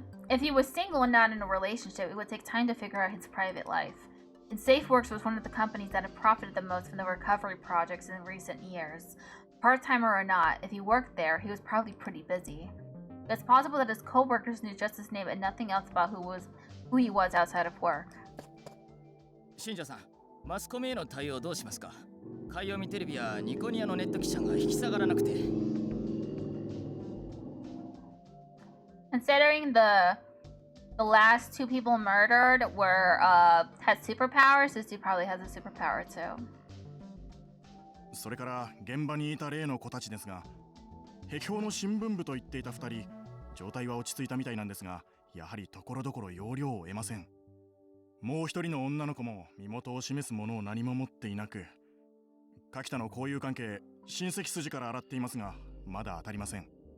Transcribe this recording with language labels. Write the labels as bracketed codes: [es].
[en] If he was single and not in a relationship, it would take time to figure out his private life. And SafeWorks was one of the companies that have profited the most from the recovery projects in recent years. Part-timer or not, if he worked there, he was probably pretty busy. It's possible that his co-workers knew just his name and nothing else about who he was outside of work. [ja] 新庄さん、マスコミへの対応どうしますか？海洋見テレビやニコニアのネット記者が引き下がらなくて。 [en] Considering the last two people murdered had superpowers, this dude probably has a superpower too. [ja] それから現場にいた例の子たちですが、壁表の新聞部と言っていた2人、状態は落ち着いたみたいなんですが、やはりところどころ要領を得ません。もう一人の女の子も身元を示すものを何も持っていなく、柿田の交友関係、親戚筋から洗っていますが、まだ当たりません。